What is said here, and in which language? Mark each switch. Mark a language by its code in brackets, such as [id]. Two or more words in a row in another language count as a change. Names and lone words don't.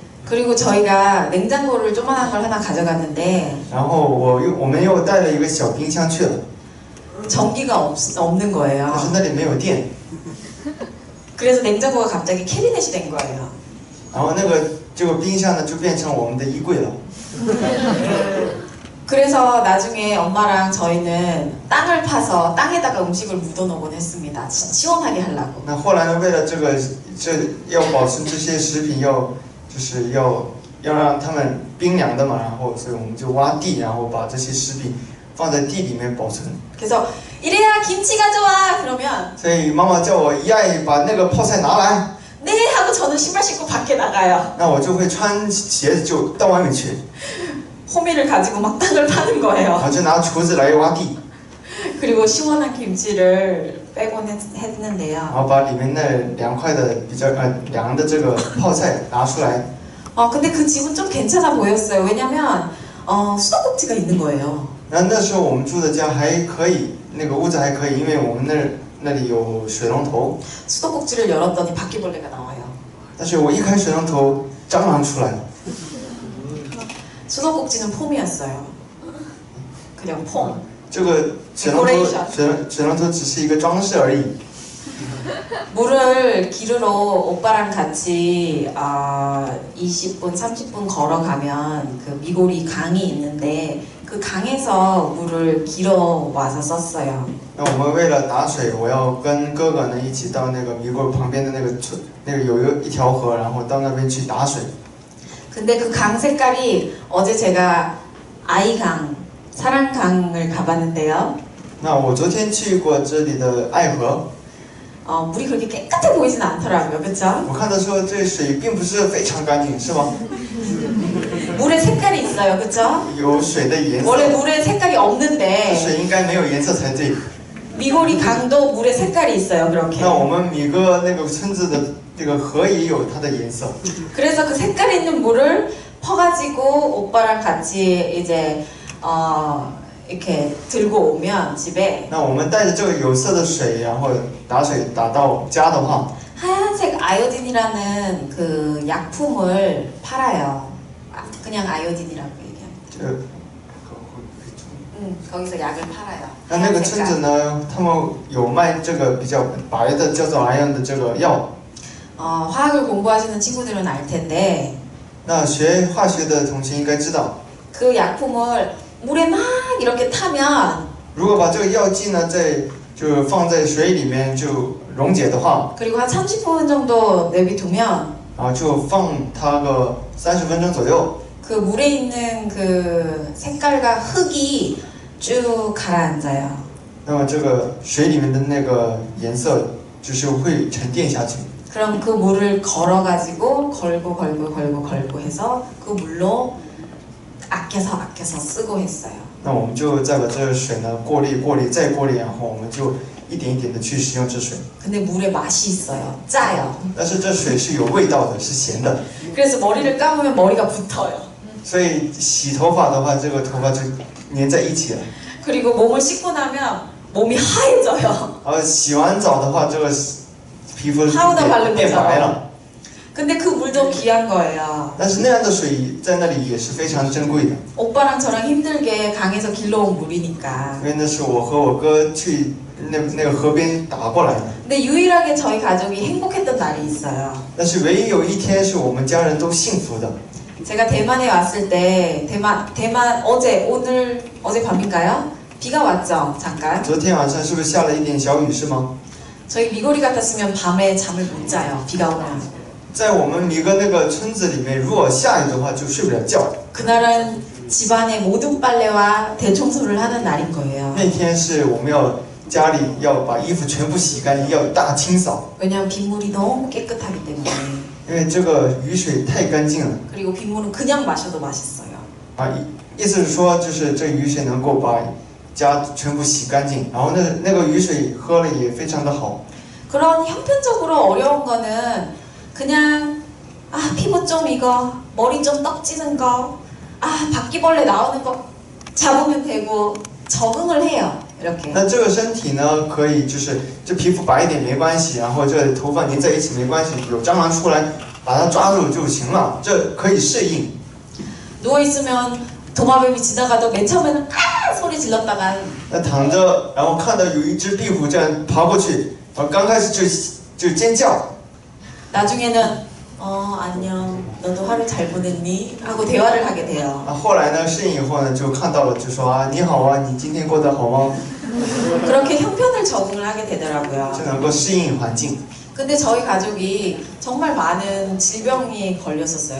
[ko] 그리고 저희가 냉장고를 조그만한 걸 하나 가져갔는데 [zh] 然后我们又带了一个小冰箱去了， [ko] 전기가 없는 거예요. [zh] 但是那里没有电， [ko] 그래서 냉장고가 갑자기 캐비넷이 된 거예요. [zh] 然后那个这个冰箱呢就变成我们的衣柜了。 [ko] 그래서 나중에 엄마랑 저희는 땅을 파서 땅에다가 음식을 묻어놓곤 했습니다. 시원하게 하려고. [zh] 那后来呢，为了要保存这些食品，就是要让它们冰凉的嘛，然后所以我们就挖地，然后把这些食品放在地里面保存。 [ko] 그래서 이래야 김치 가져와 그러면 [zh] 所以妈妈叫我一爱把那个泡菜拿来， [ko] 네 하고 하고 저는 신발 신고 밖에 나가요. [zh] 那我就会穿鞋子就到外面去， [ko] 호미를 가지고 막 땅을 파는 [zh] 然 [ko] 거예요. [zh] 后就拿锄子来挖地， [ko] 그리고 시원한 김치를 빼곤 했는데요. [zh] 然后把里面那凉快的比较凉的这个泡菜拿出来。 [ko] 근데 그 집은 좀 괜찮아 보였어요. 왜냐면 수도꼭지가 있는 거예요. [zh] 然后那时候我们住的家还可以，那个屋子还可以，因为我们那里有水龙头。 [ko] 수도꼭지를 열었더니 바퀴벌레가 나와요. [zh] 但是我一开水龙头，蟑螂出来了。 [ko] 수도꼭지는 폼이었어요. 그냥 폼. [zh] 这个水龙头只是一个装饰而已。 [ko] 물을 기르러 오빠랑 같이 20분, 30분 걸어가면 그 미고리 강이 있는데 그 강에서 물을 길어 와서 썼어요. [zh] 那我们为了打水，我要跟哥哥呢一起到那个米果旁边的那个村，那个有一条河，然后到那边去打水。 [ko] 근데 그 강 색깔이 어제 제가 아이강, 사랑강을 가봤는데요. [zh] 那我昨天去过这里的爱河， [ko] 물이 그렇게 깨끗해 보이진 않더라고요. 그쵸? [zh] 我看的时候这水并不是非常干净，是吗？ [ko] 물의 색깔이 있어요. 그쵸? [zh] 有水的颜 [ko] 원래 [zh] 色， [ko] 물에 색깔이 없는데 [zh] 水应该没有颜色才对。 [ko] 미고리 강도 물의 색깔이 있어요. 그렇게. [zh] 那我们米哥那个村子的这个河也有它的颜色。 [ko] 그래서 그 색깔 있는 물을 퍼가지고 오빠랑 같이 이제 이렇게 들고 오면 집에 [zh] 那我们带着这个有色的水，然后打水打到家的话， [ko] 하얀색 아요딘이라는 그 약품을 팔아요. 그냥 아요딘이라고 얘기해요. [zh] 这个 [ko] 거기서 약을 팔아요. [zh] 那那个村子呢，他们有卖这个比较白的叫做 iron 的这个药。 [ko] 화학을 공부하시는 친구들은 알 텐데 [zh] 那学化学的同学应该知道， [ko] 그 약품을 물에 막 이렇게 타면 [zh] 如果把这个药剂呢就放在水里面就溶解的话， [ko] 그리고 한 30분 정도 내비두면 [zh] 然后就放它个30分钟左右， [ko] 그 물에 있는 그 색깔과 흙이 쭉 가라앉아요. [zh] 那么这个水里面的那个颜色就是会沉淀下去。 [ko] 그럼 그 물을 걸어가지고 걸고 해서 그 물로 아껴서 쓰고 했어요. [zh] 那我们就再把这个水呢过滤再过滤，然后我们就一点一点的去使用这水。 [ko] 근데 물에 맛이 있어요. 짜요. [zh] 但是这水是有味道的，是咸的， [ko] 그래서 머리를 감으면 머리가 붙어요. [zh] 所以洗头发的话，这个头发就粘在一起了。 [ko] 그리고 몸을 씻고 나면 몸이 하얘져요. [zh] 然后洗完澡的话，这个皮肤 [ko] 파우더 바른 [zh] 变白 [ko] 거죠. [zh] 了。 [ko] 근데 그 물도 귀한 거예요. [zh] 但是那样的水在那里也是非常珍贵的， [ko] 오빠랑 저랑 힘들게 강에서 길러온 물이니까. [zh] 因为那是我和我哥去那个河边打过来的。 [ko] 근데 유일하게 저희 가족이 행복했던 날이 있어요. [zh] 但是唯一有一天是我们家人都幸福的。 [ko] 제가 대만에 왔을 때 대만 어제 밤인가요? 비가 왔죠. 잠깐. [zh] 昨天晚上是不是下了一点小雨是吗？ [ko] 저희 미고리 같았으면 밤에 잠을 못 자요. 비가 오면. [zh] 在我们米哥那个村子里面，如果下雨的话就睡不了觉。 [ko] 그날은 집안의 모든 빨래와 대청소를 하는 날인 거예요. [zh] 那天是我们要家里要把衣服全部洗干净，要大清扫， [ko] 왜냐하면 빗물이 너무 깨끗하기 때문에. [zh] 因为这个雨水太干净了 [ko] 그리고 빗물은 그냥 마셔도 맛있어요. 啊！ [zh] 意思是说，就是这雨水能够把家全部洗干净，然后那个雨水喝了也非常的好。 [ko] 그런 형편적으로 어려운 거는 그냥 피부 좀 익어, 머리 좀 떡지는 거, 바퀴벌레 나오는 거 잡으면 되고 적응을 해요. 이렇게. [zh] 那这个身体呢，可以就是这皮肤白一点没关系，然后这头发粘在一起没关系，有蟑螂出来把它抓住就行了，这可以适应。 [ko] 누워 있으면 도마뱀이 지나가도 맨 처음에는 소리 질렀다가 [zh] 那躺着，然后看到有一只壁虎这样爬过去，刚开始就尖叫， [ko] 나중에는 안녕, 너도 하루 잘 보냈니? 하고 대화를 하게 돼요. [zh] 后来呢适应以后呢，就看到了，就说啊你好啊，你今天过得好吗？ [ko] 그렇게 형편을 적응을 하게 되더라고요. [zh] 就能够适应环境。 [ko] 근데 저희 가족이 정말 많은 질병이 걸렸었어요.